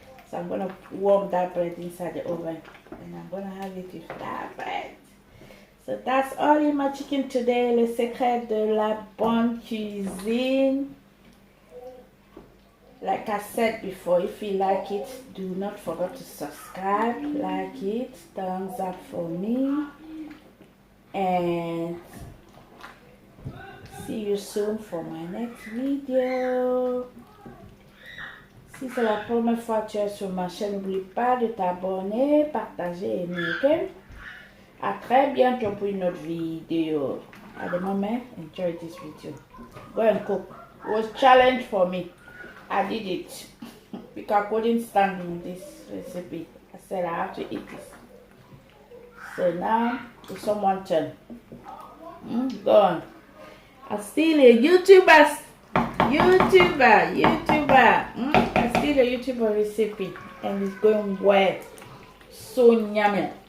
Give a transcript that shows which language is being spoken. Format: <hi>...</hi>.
<en>So I'm gonna warm that bread inside the oven and I'm gonna have it with that bread. So that's all in my chicken today.</en> <fr>Le secret de la bonne cuisine.</fr> <en>Like I said before, if you like it, do not forget to subscribe, like it, thumbs up for me, and see you soon for my next video.</en> <fr>Si c'est la première fois que tu es sur ma chaîne, n'oublie pas de t'abonner, partager et aimer, ok? À très bientôt pour une autre vidéo.</fr> <en>At the moment, enjoy this video. Go and cook. It was a challenge for me. I did it because I couldn't stand in this recipe. I said I have to eat this. So now it's someone's turn. Go on. I'm still a YouTuber. I'm still a YouTuber recipe, and it's going well. So yummy.</en>